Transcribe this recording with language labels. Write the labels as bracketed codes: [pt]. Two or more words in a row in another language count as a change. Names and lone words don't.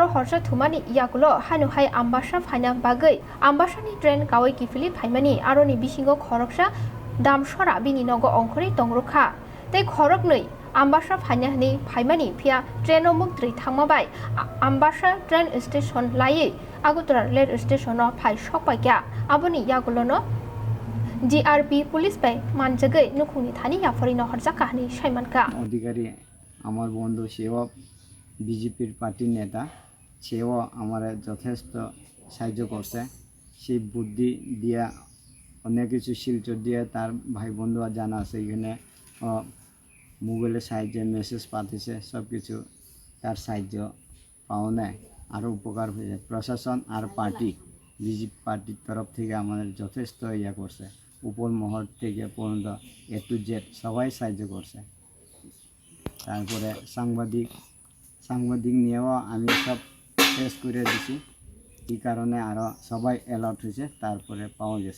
[trp] हरसा थुमानि यागुलो हानुहाय आम्बासा फाइना बागै आम्बासानि ट्रेन कावै गिफिलि फाइमानि आरोनि बिसिंगो खरकसा दामसरा बिनि नगो अंखरै तंरुखा तै खरकनै आम्बासा फाइनाहनि फाइमानि फिया ट्रेनो मुक्ट्रि थांमाबाय आम्बासा ट्रेन स्टेशन लायै आगरतला रेल स्टेशनो फाइ सकबायक्या आबोनि यागुलोनो DRP पुलिस बाय मानजगै नुखुंनि थानि याफुरै नहरजाका हनि साइमानका [bn] অধিকারী আমার বন্ধু সেও বিজেপির পার্টির নেতা সেও আমার যথেষ্ট সাহায্য করছে সেই বুদ্ধি দিয়া অনেক কিছু শিলচর দিয়ে তার ভাই বন্ধু জানা আছে এখানে মোবাইলের সাহায্যে মেসেজ পাঠিয়েছে সব কিছু তার সাহায্য পাওয়া নেয় আরও উপকার হয়েছে প্রশাসন আর পার্টি বিজেপি পার্টির তরফ থেকে আমাদের যথেষ্ট ইয়া করছে উপর মহল থেকে পর্যন্ত [en] A to Z [bn] সবাই সাহায্য করছে তারপরে সাংবাদিক নিয়েও আমি সব শেষ করে দিছি এই কারণে আরও সবাই অ্যালার্ট হয়েছে তারপরে পাওয়া গেছে